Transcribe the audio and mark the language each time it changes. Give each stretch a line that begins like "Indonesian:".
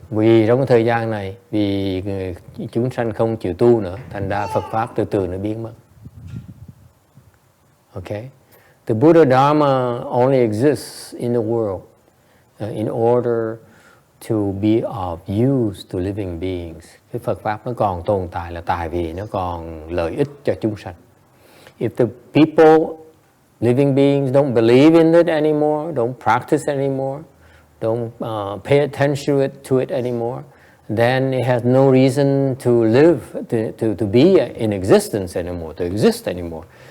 Vietnamese: Vì trong cái thời gian này, vì chúng sanh không chịu tu nữa, thành ra Phật pháp từ từ nó biến mất.
English: Okay, the Buddha Dharma only exists in the world in order to be of use to living beings.
Vietnamese: Cái Phật pháp nó còn tồn tại là tại vì nó còn lợi ích cho chúng sanh.
English: If the people, living beings, don't believe in it anymore, don't practice anymore, don't pay attention to it anymore, then it has no reason to live, to be in existence anymore, to exist anymore.